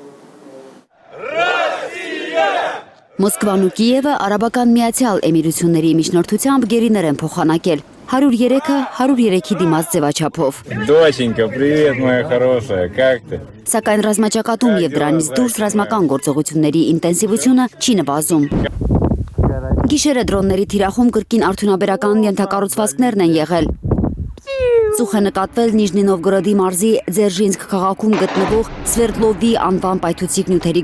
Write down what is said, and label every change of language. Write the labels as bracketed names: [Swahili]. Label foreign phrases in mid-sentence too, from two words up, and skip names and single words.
[Armenian] Մոսկվան ու Կիևը Արաբական Միացյալ Էմիրությունների միջնորդությամբ գերիներ են փոխանակել 103-ը 103-ի դիմաց ձևաչափով։ [Russian] Доченька, привет, моя хорошая, как ты? [Armenian] Սակայն ռազմաճակատում եւ դրանից դուրս ռազմական գործողությունների ինտենսիվությունը չի նվազում։ Գիշերը դրոնների թիրախում կրկին արդյունաբերական ենթակառուցվածքներն են եղել։ Ծուխ է նկատվել Նիժնի Նովգորոդի մարզի Ձերժինսկ քաղաքում գտնվող Սվերդլովի անվան պայթուցիկ նյութերի